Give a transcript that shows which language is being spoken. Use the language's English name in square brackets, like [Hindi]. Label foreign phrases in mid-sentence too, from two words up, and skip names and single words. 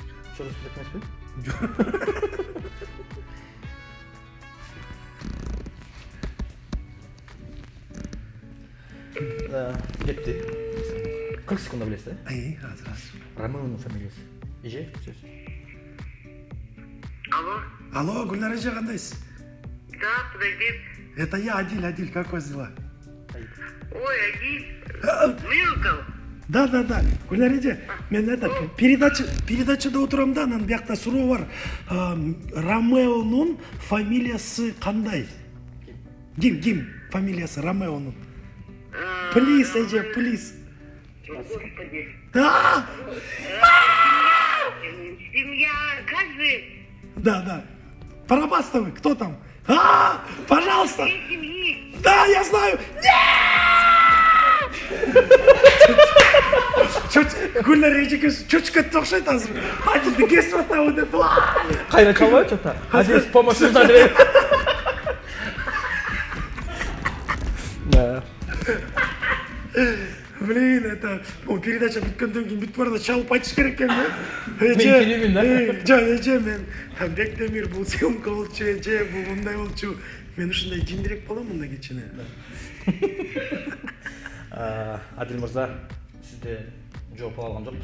[Kyrgyz] Чогуу список эмеспи? Кетти. 40 секундда билесиз, э? Азыр. Ромеонун фамилиясы. Эже, сөз. Алло? Алло, Гүлнар эже кандайсыз? [Russian] Да, подойди. Это я, Адиль, как у вас дела? Ой, Агиль. Милков. Да. [Kyrgyz] Гүлнар эже, мен это передачада отурам да, анан биякта суроо бар. Ромеонун фамилиясы кандай? Ким? Фамилиясы Ромеонун. Плиз, эже, плиз. [Russian] Господи. Да! Семья, как же? Да. Парабастовы, кто там? Пожалуйста! Две семьи. Да, я знаю! [Kyrgyz] Гүлнар эжеге чөчкө окшойт азыр. Адилди кесип атабы деп. Кайра чалбайбы чота? Адил, [Russian] помощь нужна [Kyrgyz] деп. [Russian] Да. [Kyrgyz] Блин, [Russian] это передача [Kyrgyz] бүткөндөн кийин бүтүп барда чалып айтыш керек экен да. Мен келемин да. Эже, мен там Бектемир бул съемка болчу, эже бул мындай болчу. Мен ушундай жиндирек болом мында кечине. Адил мырза, сизде жооп ала алган жокпуз.